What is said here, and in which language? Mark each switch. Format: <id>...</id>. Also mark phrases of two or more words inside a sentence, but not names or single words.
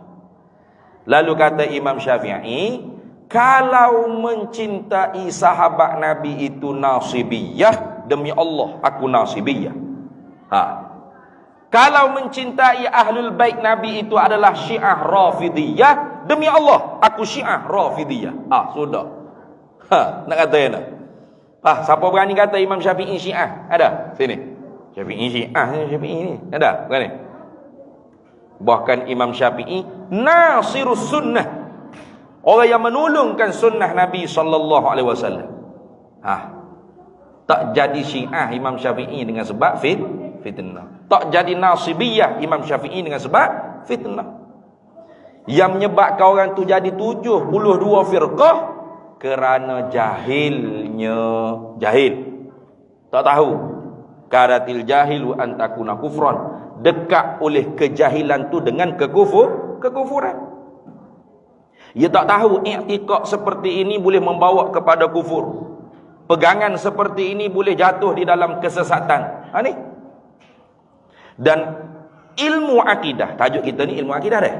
<ms>Lalu kata Imam Syafi'i, kalau mencintai sahabat Nabi itu Nasibiyah, demi Allah aku Nasibiyah. Kalau mencintai Ahlul Bait Nabi itu adalah Syiah Rafidiyah, demi Allah aku Syiah Rafidiyah. Sudah. Nak kata nak? Siapa berani kata Imam Syafi'i Syiah? Ada? Sini. Syafi'i Syafi'i ni ada bukan ni? Bahkan Imam Syafi'i</ms> <ar>ناصر السنة,</ar> <ms>orang yang menolongkan sunnah Nabi</ms> <ar>صلى الله عليه وسلم.</ar> <ms>Tak jadi Syiah Imam Syafi'i dengan sebab fitnah. Tak jadi Nasibiyah Imam Syafi'i dengan sebab fitnah. Yang menyebabkan orang tu jadi 72 firqah kerana jahilnya. Jahil, tak tahu.</ms> <ar>كاد الجهل أن يكون كفرا,</ar> <ms>dekat oleh kejahilan tu dengan kekufuran. Ia tak tahu i'tiqad seperti ini boleh membawa kepada kufur. Pegangan seperti ini boleh jatuh di dalam kesesatan. Ni. Dan ilmu akidah, tajuk kita ni ilmu akidah dah.</ms>